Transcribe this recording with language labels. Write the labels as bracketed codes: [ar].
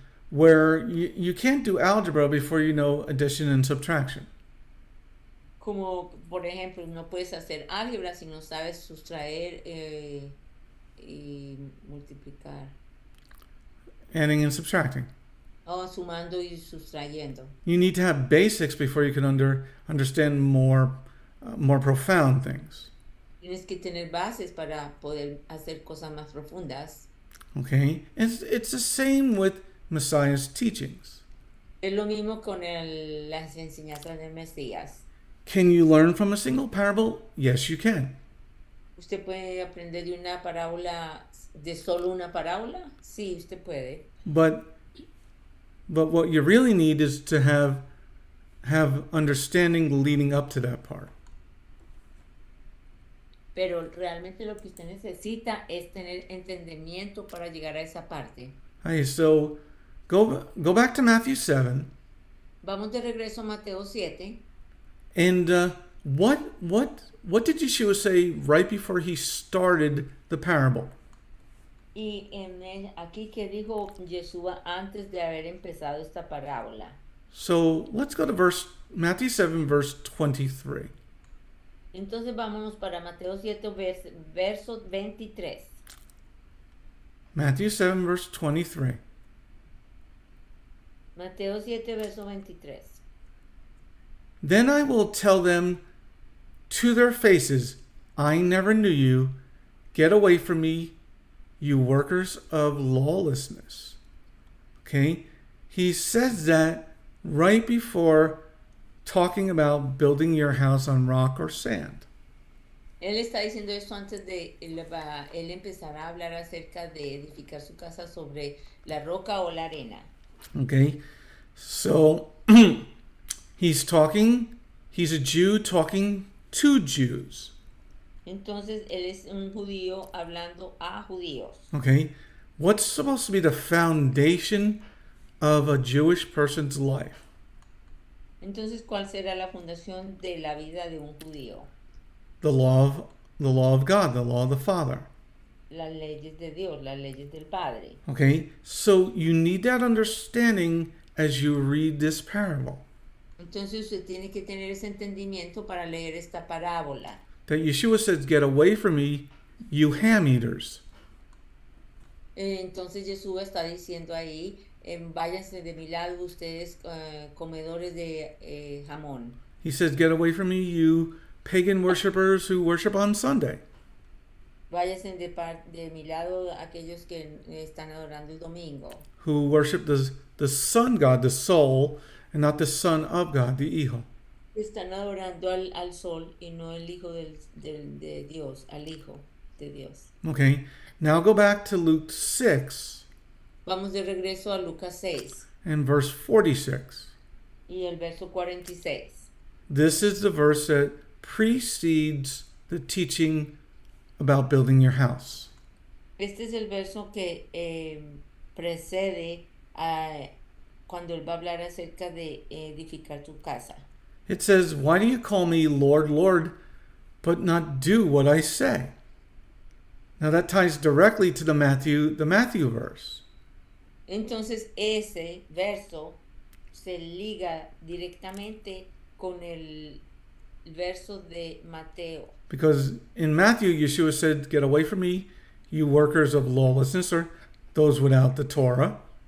[en] Where you can't do algebra before you know addition and subtraction. [es] Como, por ejemplo, no puedes hacer álgebra si no sabes sustraer y multiplicar. [en] Adding and subtracting. [es] Sumando y sustrayendo. [en] You need to have basics before you can understand more profound things. [es] Tienes que tener bases para poder hacer cosas más profundas. [en] Okay, it's the same with Messiah's teachings. [es] Es lo mismo con las enseñanzas del Mesías. [en] Can you learn from a single parable? Yes, you can. [es] ¿Usted puede aprender de una parábola, de solo una parábola? Sí, usted puede. [en] But what you really need is to have understanding leading up to that part. [es] Pero realmente lo que usted necesita es tener entendimiento para llegar a esa parte. [en] Okay, so go back to Matthew 7. [es] Vamos de regreso a Mateo 7. [en] And what did Yeshua say right before he started the parable? [es] Y aquí que dijo Yeshua antes de haber empezado esta parábola. [en] So let's go to Matthew 7, verse 23. [es] Entonces vámonos para Mateo 7, verso 23. [en] Matthew 7, verse 23. [es] Mateo 7, verso 23. [en] Then I will tell them to their faces, I never knew you. Get away from me, you workers of lawlessness. Okay? He says that right before talking about building your house on rock or sand. [es] Él está diciendo esto antes de él empezar a hablar acerca de edificar su casa sobre la roca o la arena. [en] Okay? So, he's a Jew talking to Jews. [es] Entonces, él es un judío hablando a judíos. [en] Okay? What's supposed to be the foundation of a Jewish person's life? [es] Entonces, ¿cuál será la fundación de la vida de un judío? [en] The law of God, the law of the Father. [es] Las leyes de Dios, las leyes del Padre. [en] Okay? So you need that understanding as you read this parable. [es] Entonces usted tiene que tener ese entendimiento para leer esta parábola. [en] That Yeshua says, get away from me, you ham eaters. [es] Entonces Jesús está diciendo ahí, váyanse de mi lado ustedes comedores de jamón. [en] He says, get away from me, you pagan worshipers who worship on Sunday. [es] Váyanse de mi lado aquellos que están adorando el domingo. [en] Who worship the Son God, the soul, and not the Son of God, the Hijo. [es] Están adorando al sol y no el Hijo de Dios, al Hijo de Dios. [en] Okay, now go back to Luke 6 [es] Vamos de regreso a Lucas 6 [en] and verse 46. [es] y el verso 46. [en] This is the verse that precedes the teaching about building your house. [es] Este es el verso que precede a cuando él va a hablar acerca de edificar tu casa. [en] It says, why do you call me Lord, Lord, but not do what I say? Now that ties directly to the Matthew verse. [es] Entonces ese verso se liga directamente con el verso de Mateo. [en] Because in Matthew, Yeshua said, get away from me, you workers of lawlessness, or those without the Torah.